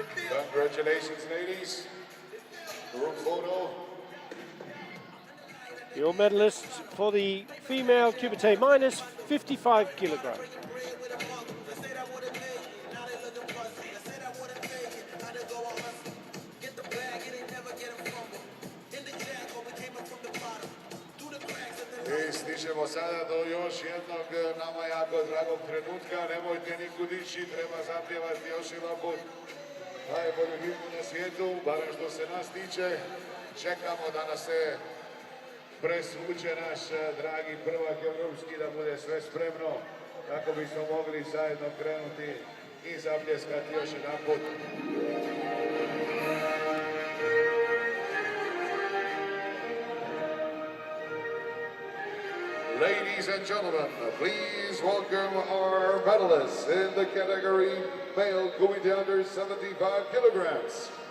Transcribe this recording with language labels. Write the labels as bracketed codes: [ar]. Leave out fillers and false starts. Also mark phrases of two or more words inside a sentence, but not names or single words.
[en] Congratulations, ladies. Group photo. Your medalists for the female Kumite minus 55 kilograms. [hr] Stižemo sada do još jednog nama jako dragog trenutka. Nemojte nikud ići, treba zapjevati još jedan put najbolju himnu na svijetu, barem što se nas tiče. Čekamo da nas se presvuče naš dragi prvak evropski, da bude sve spremno kako bismo mogli zajedno krenuti i zapljeskati još jedan put. [en] Ladies and gentlemen, please welcome our medalists in the category male Kumite under 75 kilograms.